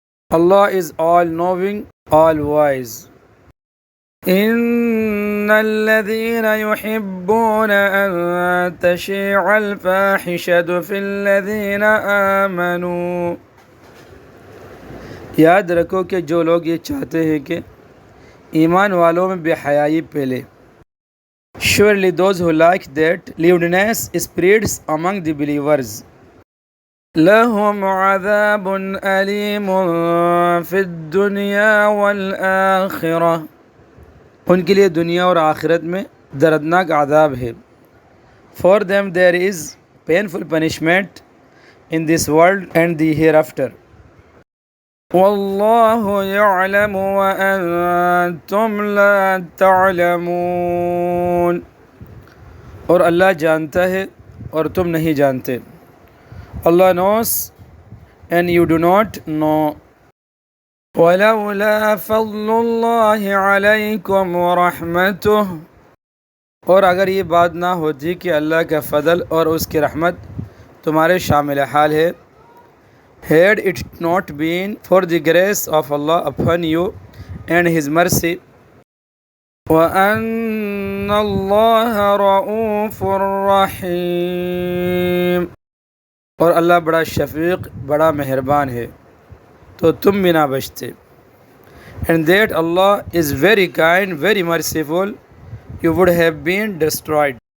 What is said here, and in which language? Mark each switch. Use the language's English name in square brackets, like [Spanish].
[English] Allah is all knowing, all wise. [Arabic] إن الذين يحبون أن تشيع الفاحشة في الذين آمنوا، [Urdu] یاد رکھو کہ جو لوگ یہ چاہتے ہیں کہ ایمان والوں میں بے حیائی پھیلے. [English] Surely those who like that lewdness spreads among the believers. [Arabic] لهم عذاب أليم في الدنيا والآخرة، [Urdu] ان کے لیے دنیا اور آخرت میں دردناک عذاب ہے. [English] For them there is painful punishment in this world and the hereafter. [Arabic] واللہ يعلم وأنتم لا تعلمون، [Urdu] اور اللہ جانتا ہے اور تم نہیں جانتے. [English] Allah knows and you do not know. [Arabic] وَلَوْلَا فَضْلُ اللَّهِ عَلَيْكُمْ وَرَحْمَتُهُ، [Urdu] اور اگر یہ بات نہ ہوتی کہ اللہ کا فضل اور اس کی رحمت تمہارے شامل حال ہے. [English] Had it not been for the grace of Allah upon you and His mercy. [Arabic] وَأَنَّ اللَّهَ رَءُوفٌ رَحِيمٌ، [Urdu] اور اللہ بڑا شفیق، بڑا مہربان ہے تو تم بھی نہ بچتے. [English] And that Allah is very kind, very merciful, you would have been destroyed.